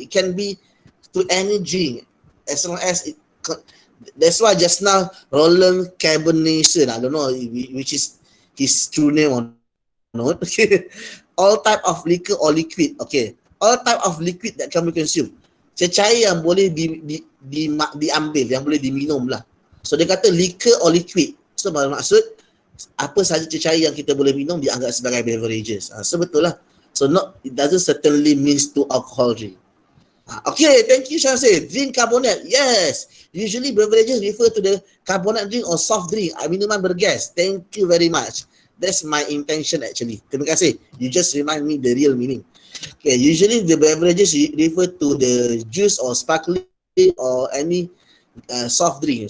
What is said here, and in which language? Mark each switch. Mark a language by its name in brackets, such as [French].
[English] It can be to any drink as long as it. That's why just now Roland Carbonation, I don't know which is his true name or not. Okay, all type of liquor or liquid. Okay, all type of liquid that can be consumed. [Malay] Cecair yang boleh diambil, yang boleh diminum lah. So dia kata liquor or liquid. So bermaksud apa sahaja cecair yang kita boleh minum dianggap sebagai beverages. So betul lah. [English] So it doesn't certainly means to alcohol drink. Okay, thank you Syamsil. Drink carbonate, yes. Usually beverages refer to the carbonate drink or soft drink, [Malay] minuman bergas. [English] Thank you very much. That's my intention actually. [Malay] Terima kasih. [English] You just remind me the real meaning. Okay, usually the beverages refer to the juice or sparkling or any soft drink.